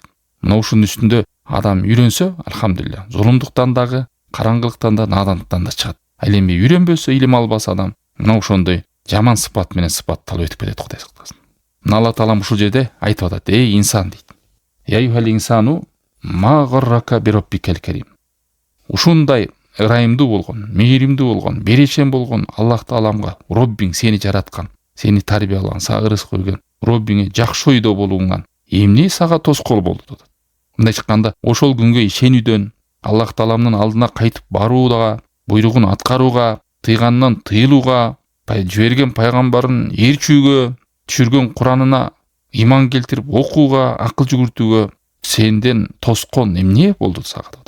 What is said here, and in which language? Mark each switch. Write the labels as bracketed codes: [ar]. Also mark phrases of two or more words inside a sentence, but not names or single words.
[ky] Мына ушунун үстүндө адам үйрөнсө, алхамдулилля, зулумдуктан дагы, караңгылыктан да, надандыктан да чыгат. Ал эми үйрөнбөсө, илим албаса адам, мына ошондой жаман сыпат менен сыпатталып өтүп кетет, Кудай сактасын. Мына Алла Таалам ушул жерде айтып атат: "Эй инсан" дейт. [ar] "يا أيها الإنسان ما غرك بربك الكريم." [ky] Ушундай ырайымдуу болгон, мээримдүү болгон, беречен болгон Аллах Тааламга, Роббиң сени жараткан, сени тарбиялаган, сага рызык берген, Роббиңе жакшы ойдо болууңан эмне сага тоскоол болду дейт. Мындай чыкканда, ошол күнгө ишенүүдөн, Аллах Тааламдын алдына кайтып барууга, буйругун аткарууга, тыйганынан тыйылууга, жиберген пайгамбарын ээрчүүгө, түшүргөн Куранына иман келтирип окууга, акыл жүгүртүүгө сенден тоскон эмне болду сага дейт.